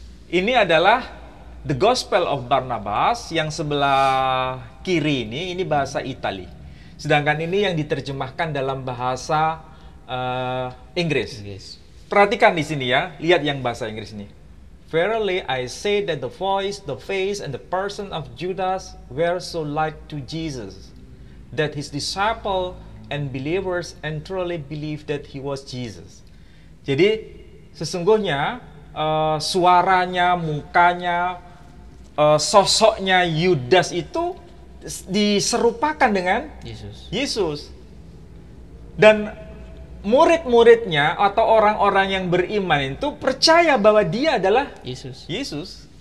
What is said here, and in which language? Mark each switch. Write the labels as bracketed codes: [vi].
[id] Ini adalah The Gospel of Barnabas yang sebelah kiri ini bahasa Itali. Sedangkan ini yang diterjemahkan dalam bahasa Inggris. Perhatikan di sini ya, lihat yang bahasa Inggris ini. [en] Verily I say that the voice, the face, and the person of Judas were so like to Jesus, that his disciple and believers and truly believe that he was Jesus. [id] Jadi sesungguhnya suaranya, mukanya, sosoknya Yudas itu diserupakan dengan Yesus. Dan murid-muridnya atau orang-orang yang beriman itu percaya bahwa dia adalah Yesus.